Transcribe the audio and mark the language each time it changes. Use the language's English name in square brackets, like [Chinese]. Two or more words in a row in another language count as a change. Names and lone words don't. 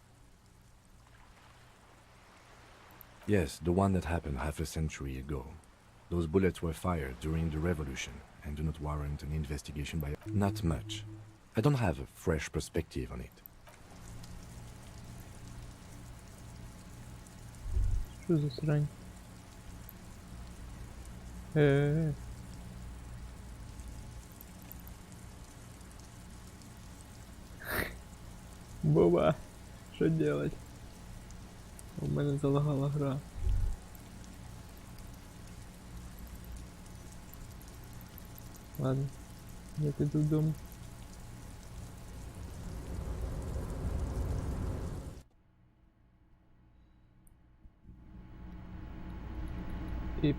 [English] Yes, the one that happened half a century ago. Those bullets were fired during the revolution and do not warrant an investigation by... Not much. I don't have a fresh perspective on it. [Russian] Что за срань? Боба, що делать? [Ukrainian] У мене залагала гра. Ладно, я піду додому. [Russian] И...